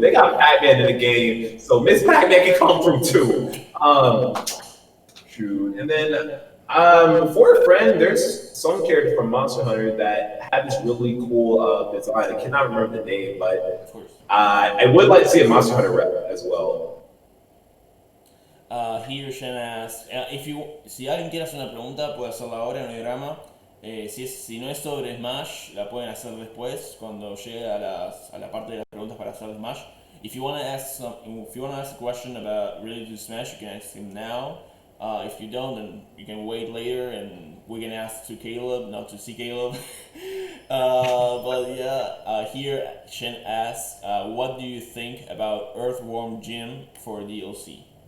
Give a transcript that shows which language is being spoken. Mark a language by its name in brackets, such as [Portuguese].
[English] They got Pac-Man in the game, so Miss Pac-Man can come through too. Shoot. And then for a friend, there's some character from Monster Hunter that had this really cool design. I cannot remember the name, but Of course. I would like to see a Monster Hunter rep as well. Here Shen asks, [Spanish] si alguien quiere hacer una pregunta, puede hacerla ahora en el diagrama. Si no es sobre Smash, la pueden hacer después, cuando llegue a la parte de las preguntas para hacer Smash. [English] If you want to ask a question about related to Smash, you can ask him now. If you don't, then you can wait later, and we can ask to Caleb, not to C.Kaleb. But yeah, here Shen asks, what do you think about Earthworm Jim for DLC?